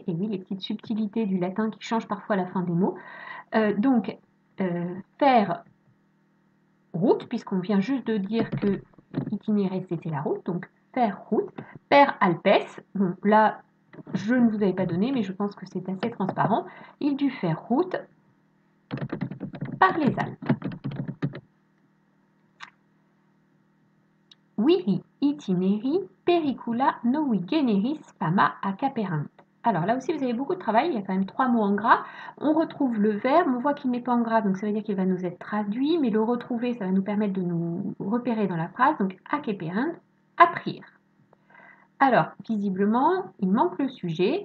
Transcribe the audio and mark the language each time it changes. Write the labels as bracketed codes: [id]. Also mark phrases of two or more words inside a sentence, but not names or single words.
[fr] Et oui, les petites subtilités du latin qui changent parfois la fin des mots. Donc, faire route, puisqu'on vient juste de dire que itinérer c'était la route. Donc, faire route. [la] Per alpes, [fr] bon là, je ne vous avais pas donné, mais je pense que c'est assez transparent. Il dut faire route par les Alpes. [la] Viri itineri pericula novi generis fama accaperant. [fr] Alors là aussi, vous avez beaucoup de travail, il y a quand même 3 mots en gras. On retrouve le verbe, on voit qu'il n'est pas en gras, donc ça veut dire qu'il va nous être traduit, mais le retrouver, ça va nous permettre de nous repérer dans la phrase. Donc, accaperant, apprir. Alors, visiblement, il manque le sujet.